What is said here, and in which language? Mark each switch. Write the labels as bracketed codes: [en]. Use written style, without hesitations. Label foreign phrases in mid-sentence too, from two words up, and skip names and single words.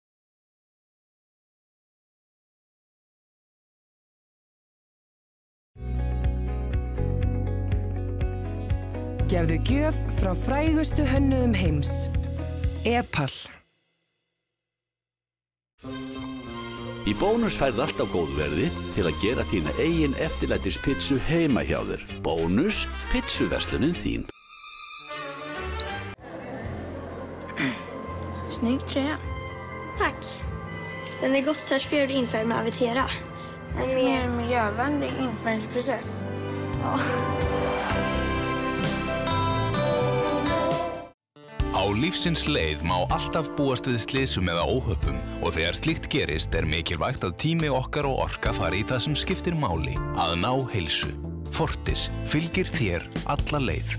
[is] Gefðu gjöf frá frægustu hönnuðum heims. Epal. Í Bónus færð allt á góðu verði til að gera þína eigin eftirlætispizzu heima hjá þér. Bónus, pizzuverslunin þín. [sv] Snygg tröja. Tack. Den är gottfärsfjord infärgad med Avitera. En mer miljövänlig infärgningsprocess. Ja. [is] Á lífsins leið má alltaf búast við slysum eða óhöppum og þegar slíkt gerist mikilvægt að tími okkar og orka fari í það sem skiptir máli, að ná heilsu. Fortis fylgir þér alla leið.